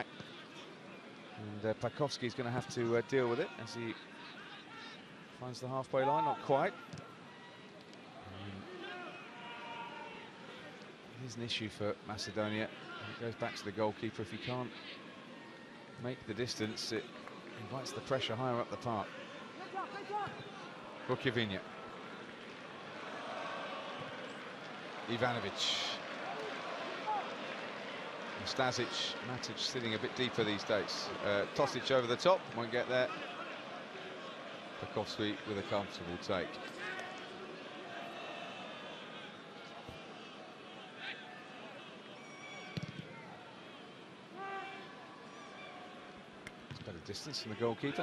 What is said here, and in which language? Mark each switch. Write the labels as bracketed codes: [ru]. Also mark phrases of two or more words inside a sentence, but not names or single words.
[en] And Pačovski is going to have to deal with it as he finds the halfway line. Not quite. Here's an issue for Macedonia. It goes back to the goalkeeper if he can't make the distance, it invites the pressure higher up the park. Rukavina. Ivanović. Nastasić, Matić sitting a bit deeper these days. Tomislav over the top, won't get there. Pačovski with a comfortable take. It's better distance from the goalkeeper.